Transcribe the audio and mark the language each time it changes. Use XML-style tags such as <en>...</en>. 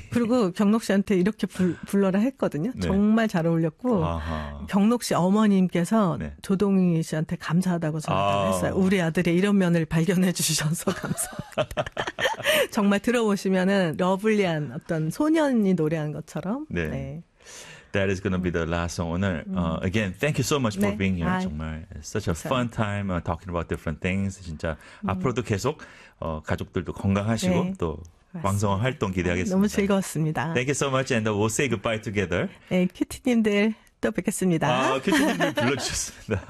<ko>그리고 경록 씨한테 이렇게 불러라 했거든요. 네. 정말 잘 어울렸고 아하. 경록 씨 어머님께서 네. 조동희 씨한테 감사하다고 전했어요. 우리 아들의 이런 면을 발견해 주셔서 감사합니다. 정말 들어보시면은 러블리한 어떤 소년이 노래한 것처럼 네. 네.</ko> <en>That is going to be the last song</en> <ko>오늘.</ko> <en>Again, thank you so much for 네. being here. 아이.</en> <ko>정말</ko> <en>such a fun time talking about different things.</en> <ko>진짜 앞으로도 계속 가족들도 건강하시고 네. 또 왕성한 활동 기대하겠습니다. 아, 너무 즐거웠습니다.</ko> <en>Thank you so much and we'll say goodbye together.</en> <ko>네, 큐티님들 또 뵙겠습니다. 아, 큐티님들 불러주셨습니다.</ko>